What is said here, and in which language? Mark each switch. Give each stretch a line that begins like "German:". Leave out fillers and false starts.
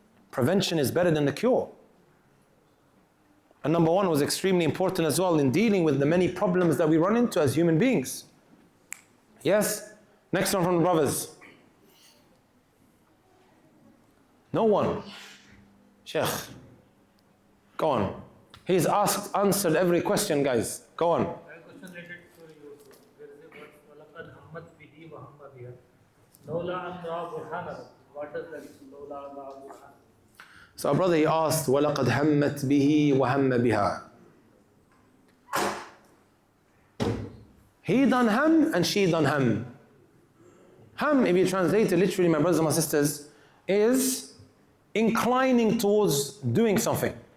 English: Prevention is better than the cure. And number 1 was extremely important as well in dealing with the many problems that we run into as human beings. Yes? Next one from the brothers. No one. Sheikh. Go on. He's answered every question, guys. Go on. I have a question related to Yusuf. There is a verse,
Arabic: وَلَقَدْ هَمَّتْ بِهِ وَهَمَّ بِهَا لَوْلَا أَنْ رَأَى بُرْهَانَ.
English: What does that mean?
Arabic: لَوْلَا أَنْ رَأَى بُرْهَانَ.
English: So our brother, he asked,
Arabic: وَلَقَدْ هَمَّتْ بِهِ وَهَمَّ بِهَا.
English: He done ham and she done ham. Ham, if you translate it literally, my brothers and my sisters, is inclining towards doing something.